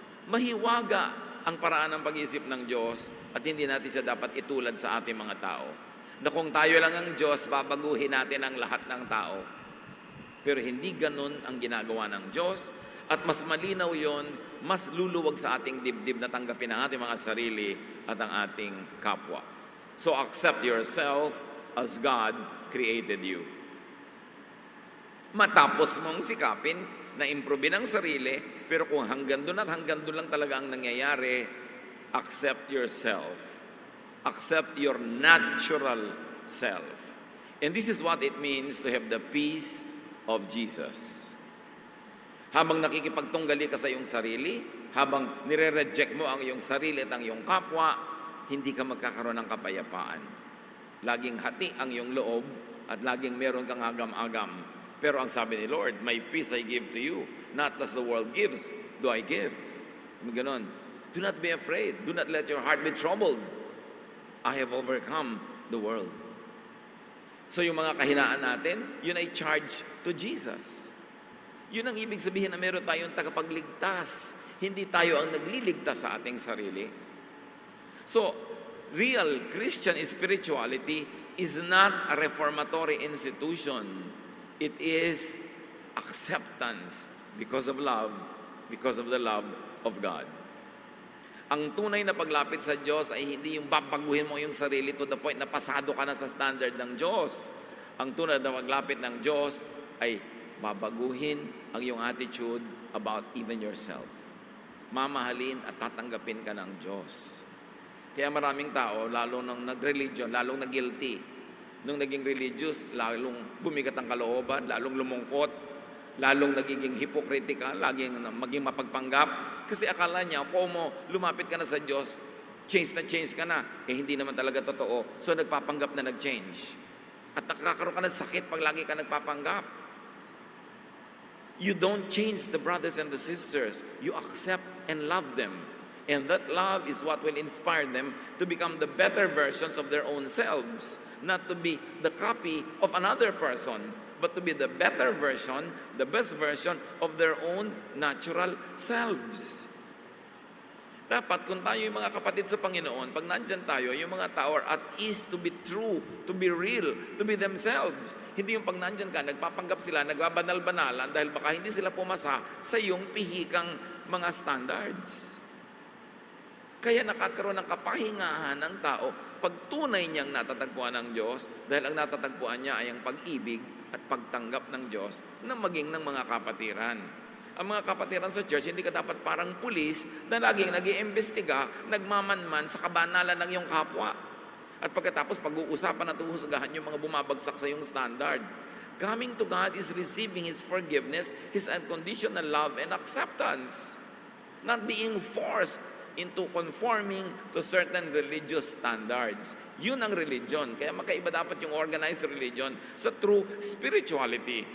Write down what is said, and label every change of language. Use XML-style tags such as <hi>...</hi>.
<tl>Mahiwaga ang paraan ng pag-iisip ng Diyos at hindi natin siya dapat itulad sa ating mga tao. Na kung tayo lang ang Diyos, babaguhin natin ang lahat ng tao. Pero hindi ganun ang ginagawa ng Diyos at mas malinaw yon, mas luluwag sa ating dibdib na tanggapin ang ating mga sarili at ang ating kapwa.</tl> <en>So accept yourself as God created you.</en> <tl>Matapos mong sikapin na improve ang sarili, pero kung hanggang doon at hanggang doon lang talaga ang nangyayari,</tl> <en>accept yourself. Accept your natural self. And this is what it means to have the peace of Jesus.</en> <tl>Habang nakikipagtunggali ka sa iyong sarili, habang nire-reject mo ang iyong sarili at ang iyong kapwa, hindi ka magkakaroon ng kapayapaan. Laging hati ang iyong loob at laging meron kang agam-agam. Pero ang sabi ni Lord,</tl> <en>my peace I give to you, not as the world gives, do I give.</en> <tl>Ganon.</tl> <en>Do not be afraid. Do not let your heart be troubled. I have overcome the world.</en> <tl>So yung mga kahinaan natin, yun ay</tl> <en>charge to Jesus.</en> <tl>Yun ang ibig sabihin na meron tayong tagapagligtas. Hindi tayo ang nagliligtas sa ating sarili.</tl> <en>So, real Christian spirituality is not a reformatory institution. It is acceptance because of love, because of the love of God.</en> <tl>Ang tunay na paglapit sa Diyos ay hindi yung babaguhin mo yung sarili</tl> <en>to the point</en> <tl>na pasado ka na sa standard ng Diyos. Ang tunay na paglapit ng Diyos ay babaguhin ang iyong</tl> <en>attitude about even yourself.</en> <tl>Mamahalin at tatanggapin ka ng Diyos. Kaya maraming tao, lalo nang nag-religion, lalong nag-guilty. Nung naging religious, lalong bumigat ang kalooban, lalong lumungkot, lalong nagiging hypocritical, laging maging mapagpanggap. Kasi akala niya, kung mo lumapit ka na sa Diyos, change ka na. Eh, hindi naman talaga totoo. So, nagpapanggap na nag-change. At nakakaroon ka ng sakit pag lagi ka nagpapanggap.</tl> <en>You don't change the brothers and the sisters. You accept and love them. And that love is what will inspire them to become the better versions of their own selves. Not to be the copy of another person, but to be the better version, the best version of their own natural selves.</en> <tl>Dapat kung tayo yung mga kapatid sa Panginoon, pag nandyan tayo, yung mga tao</tl> <en>are at ease to be true, to be real, to be themselves.</en> <tl>Hindi yung pag nandyan ka, nagpapanggap sila, nagbabanal-banalan dahil baka hindi sila pumasa sa iyong pihikang mga standards. Kaya nakakaroon ng kapahingahan ng tao pag tunay niyang natatagpuan ng Diyos dahil ang natatagpuan niya ay ang pag-ibig at pagtanggap ng Diyos na maging ng mga kapatiran. Ang mga kapatiran sa church, hindi ka dapat parang pulis na laging nag-iimbestiga, nagmamanman sa kabanalan ng iyong kapwa. At pagkatapos pag-uusapan at uhusgahan yung mga bumabagsak sa iyong standard.</tl> <en>Coming to God is receiving His forgiveness, His unconditional love and acceptance. Not being forced into conforming to certain religious standards.</en> <tl>Yun ang religion. Kaya magkaiba dapat yung organized religion sa true spirituality.</tl>